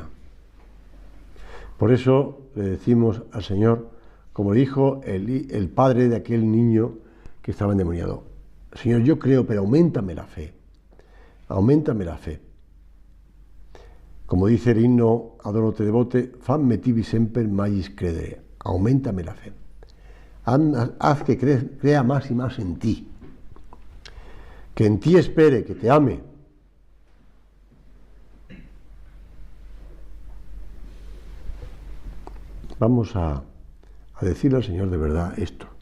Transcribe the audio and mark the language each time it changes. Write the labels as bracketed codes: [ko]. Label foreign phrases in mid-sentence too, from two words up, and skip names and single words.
[es] Por eso le decimos al Señor, como dijo el padre de aquel niño que estaba endemoniado: Señor, yo creo, pero auméntame la fe. Auméntame la fe. Como dice el himno Adoro te devote, [la] famme tibi semper magis credere. [es] Auméntame la fe. Haz que crea más y más en ti. Que en ti espere, que te ame. Vamos a decirle al Señor de verdad esto.